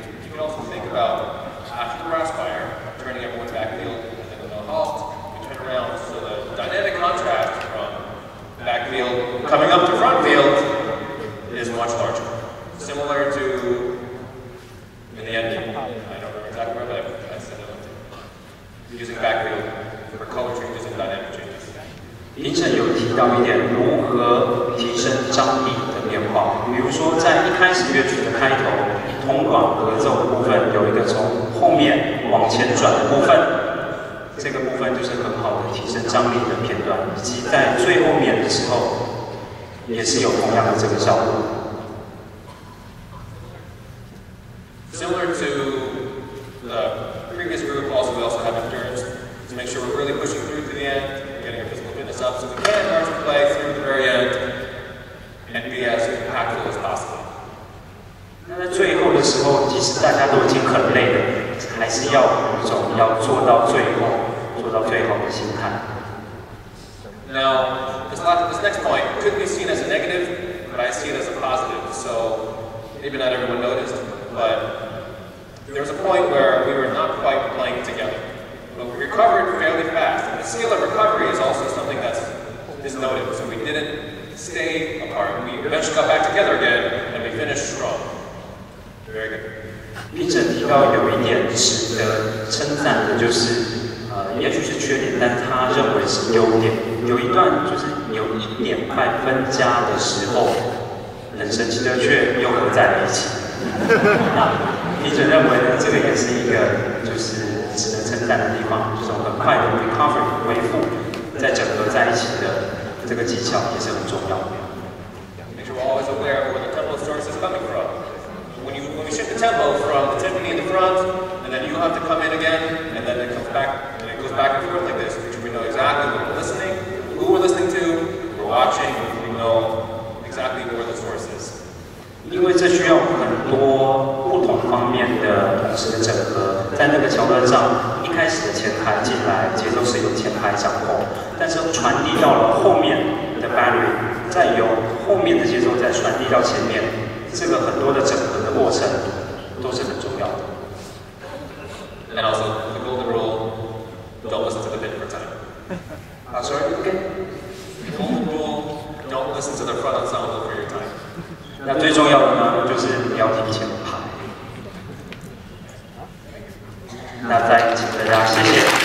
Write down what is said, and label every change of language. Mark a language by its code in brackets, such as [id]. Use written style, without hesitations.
[en] You can also think about after the brass choir, turning everyone's backfield, and then the halt, we turn around. So the dynamic contrast from backfield coming up to front field is much larger. Similar to in the ending. I don't remember exactly where, but I said it. Using backfield for color changes and dynamic changes. [zh] 评审有提到一点，如何提升张力的变化。比如说，在一开始乐曲的开头，铜管合奏的部分有一个从后面往前转的部分，这个部分就是很好的提升张力的片段，以及在最后面的时候，也是有同样的这个效果。 [en] Similar to the previous group, also we also have endurance to make sure we're really pushing through to the end, getting our physical fitness up, so we can march and play through the very end and be as impactful as possible. [zh] 那在最后的时候，即使大家都已经很累了，还是要有一种要做到最后的心态。 [en] Now, this next point could be seen as a negative, but I see it as a positive. So maybe not everyone noticed, but there was a point where we were not quite playing together, but we recovered fairly fast. And the seal of recovery is also something that is noted. So we didn't stay apart. We eventually got back together again, and we finished strong. Very good. [zh] 评审提到有一点值得称赞的，就是也许是缺点，但是他认为是优点。有一段就是有1点半分家的时候，很神奇的却又合在了一起。批准认为呢，这个也是一个就是值得称赞的地方，这种很快的 recovery 恢复，再整合在一起的这个技巧也是很重要的。 [en] Make sure we're always aware of where the tempo source is coming from. When we shift the tempo from the timpani in the front, and then you have to come in again, and then it comes back, and it goes back and forth like this. Make sure we know exactly what we're listening, who we're listening to, we're watching, we know exactly where the source is. [zh] 因为这需要很多不同方面的同时的整合，在那个桥段上，一开始的前拍进来，节奏是由前拍掌控，但是传递到了后面的 battery， 再由后面的节奏再传递到前面，这个很多的整合的过程都是很重要的。 [en] And also the golden rule: don't listen to the bit per time. Sorry. The golden rule: don't listen to the front ensemble for your time. [zh] 那最重要的呢，就是不要提前拍。那再请大家谢谢。